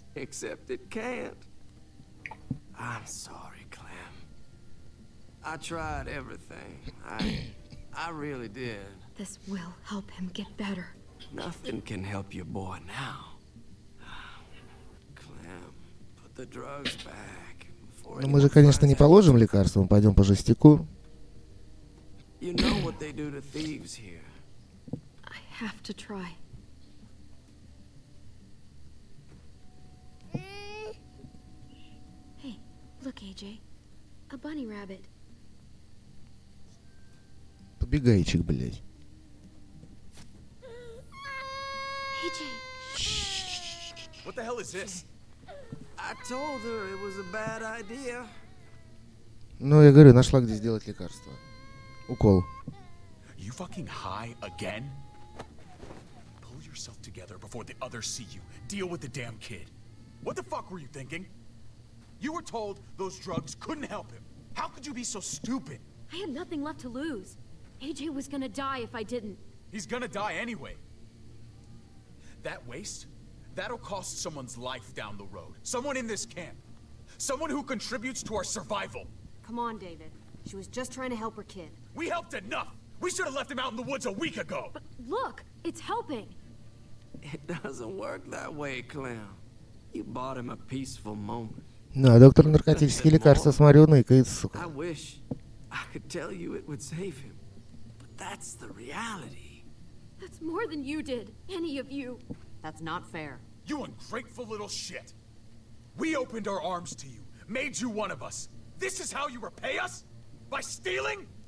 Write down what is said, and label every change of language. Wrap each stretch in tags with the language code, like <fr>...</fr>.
<en>Except it can't. I'm sorry, Clem. I tried everything. I really did. This will help him get better. Nothing can help your boy now. Clem, put the drugs back.</en> <ru>Ну мы же, конечно, не положим лекарства, мы пойдем по жестяку.</ru> <en>You know what they do to thieves here. I have to try. Hey, look, AJ. A bunny rabbit.</en> <ru>Побегайчик, блядь.</ru> <en>AJ. What the hell is this? I told her it was a bad idea.</en> <ru>Ну, я говорю, нашла, где сделать лекарство. Укол.</ru> <en>You fucking high again? Pull yourself together before the others see you. Deal with the damn kid. What the fuck were you thinking? You were told those drugs couldn't help him. How could you be so stupid? I had nothing left to lose. AJ was gonna die if I didn't. He's gonna die anyway. That waste, that'll cost someone's life down the road. Someone in this camp. Someone who contributes to our survival. Come on, David. She was just trying to help her kid. We helped enough! We should have left him out in the woods a week ago! But look, it's helping. It doesn't work that way, Clem. You bought him a peaceful moment.</en> <ru>Да, доктор наркотические лекарства, смотрю, ныкает, сука.</ru> <en>I wish I could tell you it would save him. But that's the reality. That's more than you did, any of you. That's not fair. You ungrateful little shit! We opened our arms to you, made you one of us. This is how you repay us? By stealing?</en>